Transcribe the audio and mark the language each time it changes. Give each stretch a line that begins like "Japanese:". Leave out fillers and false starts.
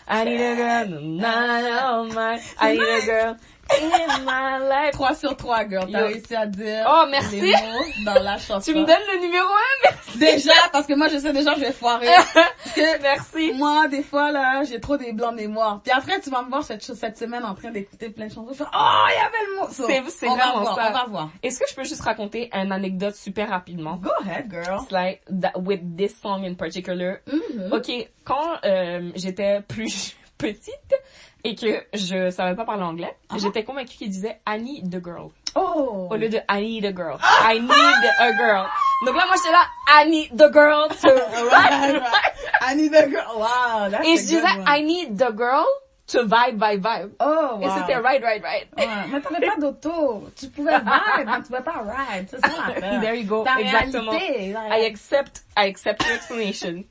English: I need a girl, I need a girl in my life.
French: 3 sur 3, girl. T'as réussi à dire merci. les mots dans la chanson. Tu me donnes le numéro 1, merci. Déjà, parce que moi, je sais déjà, je vais foirer. Merci. Moi, des fois, là, j'ai trop des blancs de mémoire. Puis après, tu vas me voir cette semaine en train d'écouter plein de chansons. Je fais, oh, il y avait le mot. C'est vraiment ça. On va voir. Est-ce que je peux juste raconter une anecdote super rapidement?
English: Go ahead, girl. It's like, with this song in particular. Mm-hmm.
French: Ok, quand j'étais plus petite et que je savais pas parler anglais, j'étais convaincue qu'il disait
English: Annie the girl. Oh.
French: Au lieu de
English: I need a girl. I need a girl.
French: Donc là, moi, j'étais là,
English: I need the girl to... right. I need the girl. Wow, that's
French: et je disais,
English: I need the girl to vibe. Oh, wow.
French: Et c'était right. Ouais, mais t'avais pas d'auto. Tu pouvais vibe, mais tu pouvais pas ride. C'est ça l'affaire.
English: There you go.
French: Ta Exactement. réalité,
English: I accept your explanation.